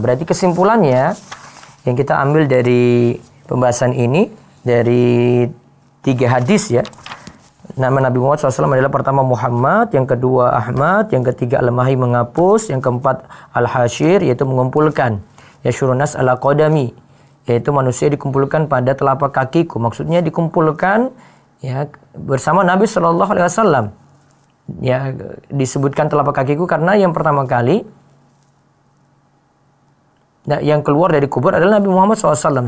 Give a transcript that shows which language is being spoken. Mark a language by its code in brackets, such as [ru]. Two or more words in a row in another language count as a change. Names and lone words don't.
[id] Berarti kesimpulannya yang kita ambil dari pembahasan ini, dari 3 hadis ya. Nama Nabi Muhammad SAW adalah pertama Muhammad, yang kedua Ahmad, yang ketiga Al-Mahi menghapus, yang keempat Al-Hashir yaitu mengumpulkan. [ar] Ya syurunas ala qadami, [id] yaitu manusia dikumpulkan pada telapak kakiku. Maksudnya dikumpulkan ya bersama Nabi [ar] Shallallahu Alaihi Wasallam. [id] Ya disebutkan telapak kakiku karena yang pertama kali yang keluar dari kubur adalah Nabi Muhammad SAW.